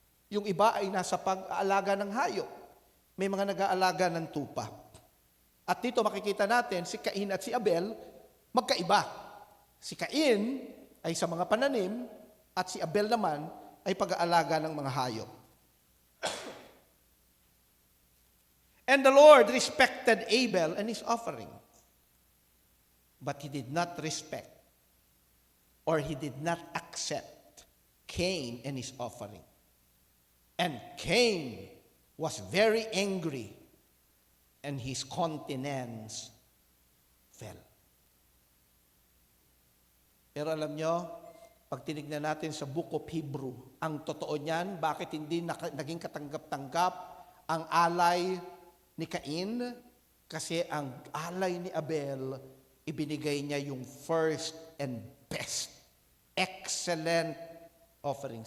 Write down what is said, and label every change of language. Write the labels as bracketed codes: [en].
[tl] Yung iba ay nasa pag-aalaga ng hayop. May mga nag-aalaga ng tupa. At dito makikita natin, si Cain at si Abel, magkaiba. Si Cain ay sa mga pananim at si Abel naman ay pag-aalaga ng mga hayop. [en] And the Lord respected Abel and his offering. But he did not respect or he did not accept Cain and his offering. And Cain was very angry and his countenance fell. [tl] Pero alam nyo, pag tinignan natin sa Book of Hebrew, ang totoo niyan, bakit hindi naging katanggap-tanggap ang alay ni Cain? Kasi ang alay ni Abel, ibinigay niya yung [en] first and best, excellent offering.